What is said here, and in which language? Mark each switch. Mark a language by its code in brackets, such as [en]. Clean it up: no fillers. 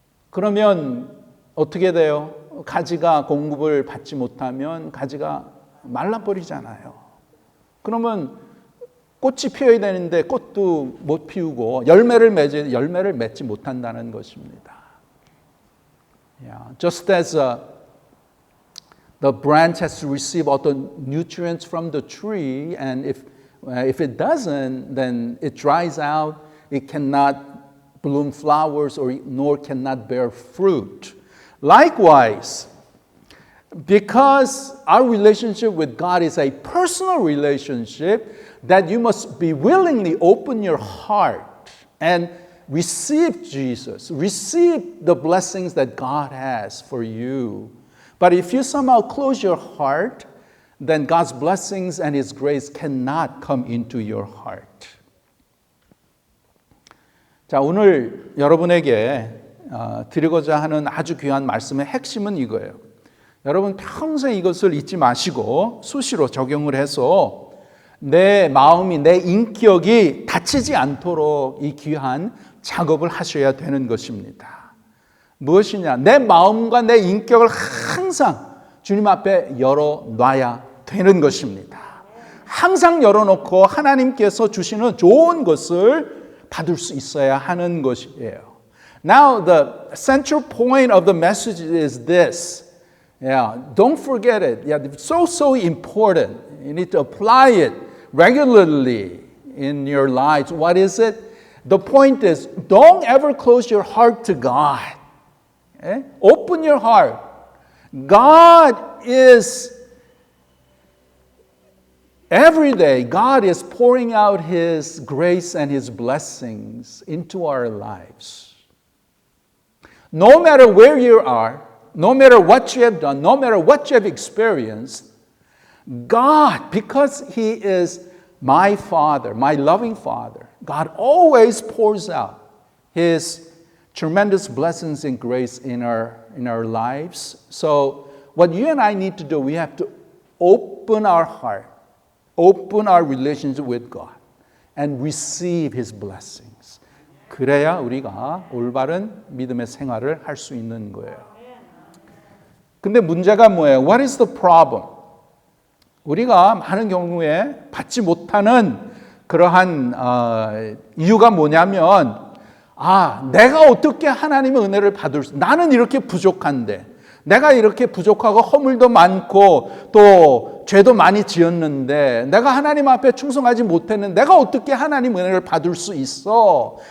[ko] 그러면 어떻게 돼요? 가지가 공급을 받지 못하면 가지가 말라버리잖아요. 그러면 꽃이 피어야 되는데 꽃도 못 피우고 열매를 맺지 못한다는 것입니다. [en] Just as the branch has to receive all the nutrients from the tree, and if it doesn't, then it dries out. It cannot bloom flowers, nor cannot bear fruit. Likewise, because our relationship with God is a personal relationship, that you must be willingly open your heart and receive Jesus, receive the blessings that God has for you. But if you somehow close your heart, then God's blessings and His grace cannot come into your heart. [ko] 자, 오늘 여러분에게 드리고자 하는 아주 귀한 말씀의 핵심은 이거예요. 여러분 평생 이것을 잊지 마시고 수시로 적용을 해서 내 마음이, 내 인격이 다치지 않도록 이 귀한 작업을 하셔야 되는 것입니다. 무엇이냐? 내 마음과 내 인격을 항상 주님 앞에 열어놔야 되는 것입니다. 항상 열어놓고 하나님께서 주시는 좋은 것을 받을 수 있어야 하는 것이에요. [en] Now, the central point of the message is this. Yeah, don't forget it. Yeah, it's so important. You need to apply it regularly in your lives. What is it? The point is, don't ever close your heart to God. Okay? Open your heart. God is, every day, God is pouring out His grace and His blessings into our lives. No matter where you are, no matter what you have done, no matter what you have experienced, God, because He is my Father, my loving Father, God always pours out His tremendous blessings and grace in our lives. So what you and I need to do, we have to open our heart, open our relationship with God, and receive His blessings. [ko] 그래야 우리가 올바른 믿음의 생활을 할 수 있는 거예요. 근데 문제가 뭐예요? [en] What is the problem? [ko] 우리가 많은 경우에 받지 못하는 그러한 이유가 뭐냐면, 내가 어떻게 하나님의 은혜를 받을 수, 나는 이렇게 부족한데, 내가 이렇게 부족하고 허물도 많고 또 죄도 많이 지었는데 내가 하나님 앞에 충성하지 못했는데 내가 어떻게 하나님 은혜를 받을 수 있어?